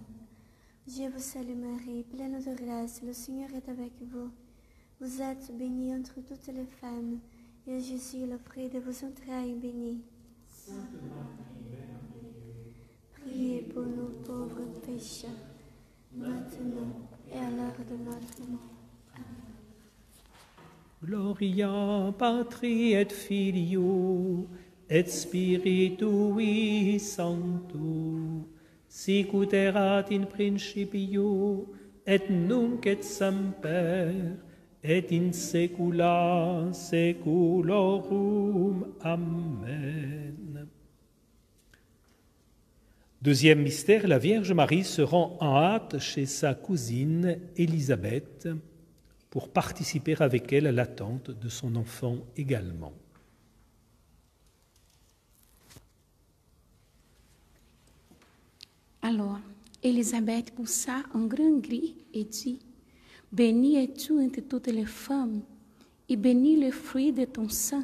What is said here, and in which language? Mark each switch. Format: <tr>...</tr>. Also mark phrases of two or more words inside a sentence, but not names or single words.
<fr>Je vous salue Marie, pleine de grâce, le Seigneur est avec vous. Vous êtes bénie entre toutes les femmes, et Jésus, le fruit de vos entrailles, est béni. Sainte Marie, Mère de Dieu, priez pour nous pauvres pécheurs, maintenant et à l'heure de notre mort. Amen.</fr> <la>Gloria Patri et Filio et Spiritui Sancto, sic ut erat in principio et nunc et semper et in saecula saeculorum. Amen.</la> <fr>Deuxième mystère, la Vierge Marie se rend en hâte chez sa cousine Élisabeth pour participer avec elle à l'attente de son enfant également. Alors, Élisabeth poussa un grand cri et dit, « Bénie es-tu entre toutes les femmes, et béni le fruit de ton sein.</fr>